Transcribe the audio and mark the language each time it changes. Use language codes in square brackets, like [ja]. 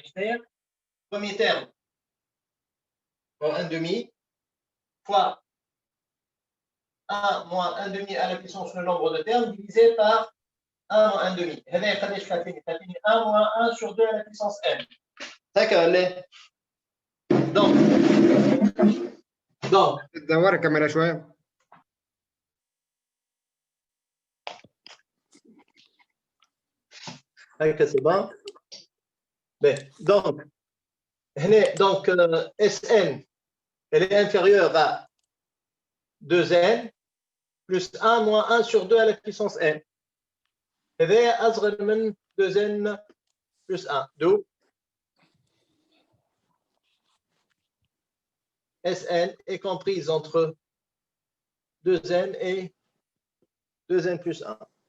[fr] C'est-à-dire, premier terme en 1/2 fois 1 moins 1/2 à la puissance le nombre de termes divisé par 1 moins 1/2. [ar] هذا قداش كاتبين؟ [fr] 1 moins 1 sur 2 à la puissance n. [ar] هكا ولا؟ [fr] donc [ar] تدور الكاميرا شوية. هكا [fr] c'est bon. Donc donc Sn elle est inférieure à 2n plus 1 moins 1 sur 2 à la puissance n. [ar] هذا أصغر من 2n [fr] plus [ar] 1. [fr] d'où Sn est comprise entre 2n et 2n plus 1.